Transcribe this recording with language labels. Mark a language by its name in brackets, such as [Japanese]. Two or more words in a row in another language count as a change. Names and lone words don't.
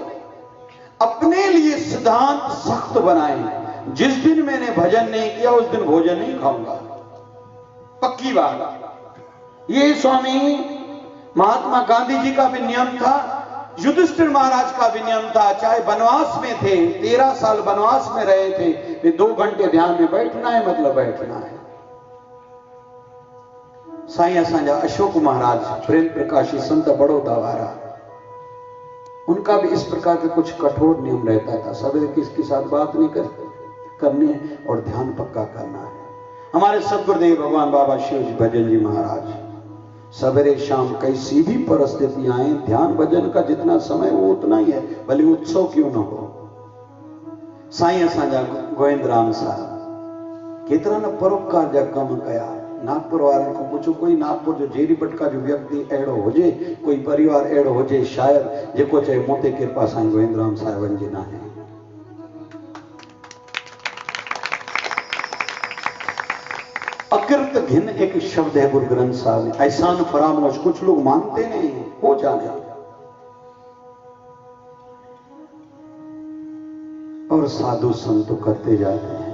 [Hindi] अपने लिए सिद्धांत सख्त बनाए, जिस दिन मैंने भजन नहीं किया उस दिन भोजन नहीं खाऊंगा, पक्की बात। ये स्वामी महात्मा गांधी जी का भी नियम था, युधिष्ठिर महाराज का भी नियम था। चाहे वनवास में थे, 13 साल वनवास में रहे थे, वे 2 घंटे ध्यान में बैठना है मतलब बैठना है। [Sindhi] साईं असांजा अशोक महाराज प्रेम प्रकाशी संत बड़ौदा वारा, [Hindi] उनका भी इस प्रकार के कुछ कठोर नियम रहता था। सवेरे किसके साथ बात नहीं करनी है और ध्यान पक्का करना है। हमारे सदगुरुदेव भगवान बाबा शिव जी भजन जी महाराज सवेरे शाम कैसी भी परिस्थितियां आए, ध्यान भजन का जितना समय वो उतना ही है, भले उत्सव क्यों न हो। [Sindhi] साईं असांजा गोविंदराम साहब केतिरा न परोपकार जा कम कया। नागपुर वारनि को पूछो, कोई नागपुर जो जेरी पटका जो व्यक्ति अहिड़ो हुजे, कोई परिवार अहिड़ो हुजे शायद जेको चए मोते कृपा साईं गोविंदराम साहिबनि जी न आहे। [Hindi] अकृत घिन एक शब्द है गुरु ग्रंथ साहब में, एहसान फरामोश कुछ लोग मानते नहीं, हो जाने और साधु संत करते जाते हैं।